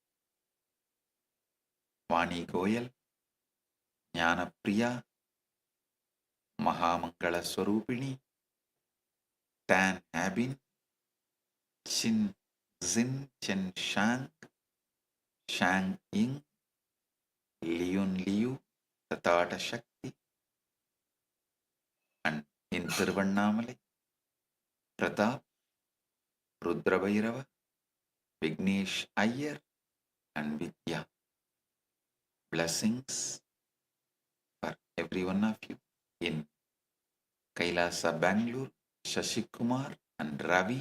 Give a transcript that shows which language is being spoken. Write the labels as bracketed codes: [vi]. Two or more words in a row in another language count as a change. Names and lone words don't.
[en] Vani Goyal, Jnana Priya, Mahamangala Swarupini, Tan Habin, Chin Zin Chen Shang, Shang Ying, Liun Liu, Tatata Shakti, and in Thiruvannamalai, Pratap, Rudra Bhairava, Vignesh Iyer, and Vidya. Blessings for every one of you in Kailasa, Bangalore, Shashi Kumar and Ravi.